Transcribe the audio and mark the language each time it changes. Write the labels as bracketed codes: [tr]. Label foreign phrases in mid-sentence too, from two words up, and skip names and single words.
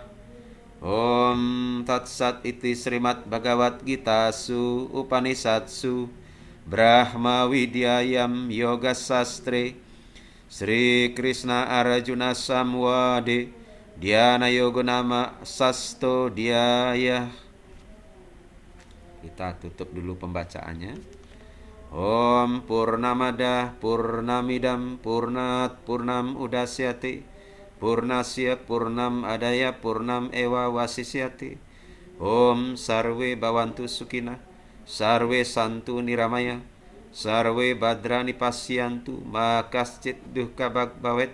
[sa] Om tatsat iti Srimad Bhagavad Gita su Upanishatsu Brahma Widyayam Yoga Sastre Sri Krishna Arjuna Samwade Dhyana Yoga Nama Sasto Dhyaya. [id] Kita tutup dulu pembacaannya. [sa] Om Purnamada Purnamidam Purnat Purnam Udasyati Purnasya Purnam Adaya Purnam Ewa Wasisyati. Om Sarve Bhavantu Sukhina Sarve Santu Niramaya Sarve Badrani Pasyantu Makascit Duhka Bhagbavet.